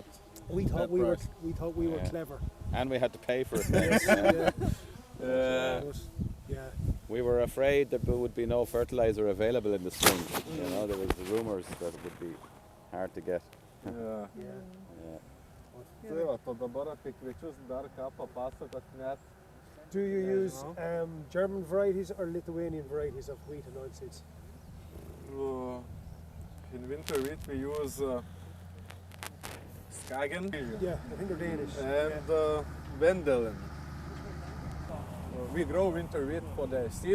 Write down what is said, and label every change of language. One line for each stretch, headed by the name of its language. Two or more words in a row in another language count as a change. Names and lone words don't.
English: We thought That we were. price. We thought we were Yeah. clever. And we had to pay for it. Yeah. Uh, Yeah. We were afraid that there would be no fertilizer available in the spring. You know, there was rumours that it would be hard to get. yeah. Yeah.
Lithuanian: Tai va, to dabar apie kviečius dar ką papasakot net.
English: Do you use German varieties or Lithuanian varieties of wheat and oilseeds? In winter wheat we use Skagen Yeah, I think they're Danish. and Wendelen. We grow winter wheat for the seed,